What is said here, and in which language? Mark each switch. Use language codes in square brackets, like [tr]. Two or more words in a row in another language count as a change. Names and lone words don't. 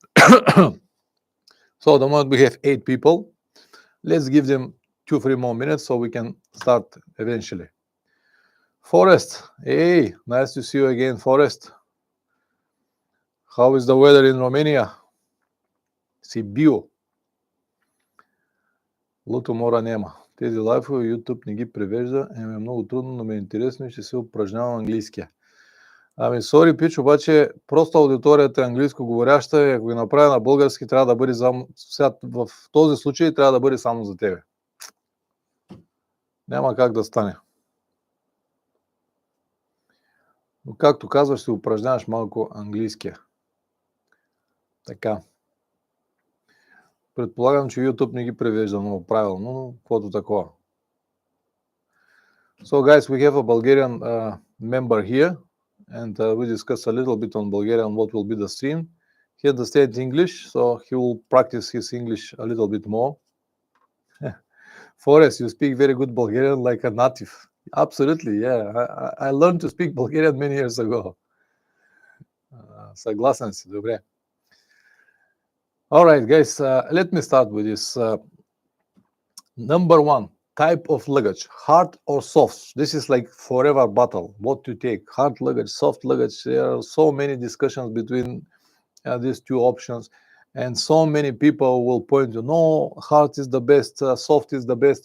[en] So the moment we have 8 people, let's give them 2-3 more minutes so we can start eventually. Forrest, hey, nice to see you again, Forrest. How is the weather in Romania? Sibiu. Луто мора нема. [bg] Тези лайфове YouTube не ги превежда и ми е много трудно, но ми е интересно и ще се упражнявам английския. Ами, сори, Пич, обаче просто аудиторията е английско говоряща и ако ги направя на български, трябва да бъде само... В този случай трябва да бъде само за тебе. Няма как да стане. Но както казваш, ще упражняваш малко английския. Така. Предполагам, че YouTube не ги превежда много правилно, но каквото такова. [en] So guys, we have a Bulgarian member here, and we discuss a little bit on Bulgarian what will be the stream. He understands English, so he will practice his English a little bit more. Forrest, you speak very good Bulgarian like a native. Absolutely, yeah. I learned to speak Bulgarian many years ago. [bg] Согласен си, добре. [en] All right, guys, let me start with this. Number one, type of luggage, hard or soft. This is like forever battle. What to take, hard luggage, soft luggage. There are so many discussions between these two options, and so many people will point to no, hard is the best, soft is the best.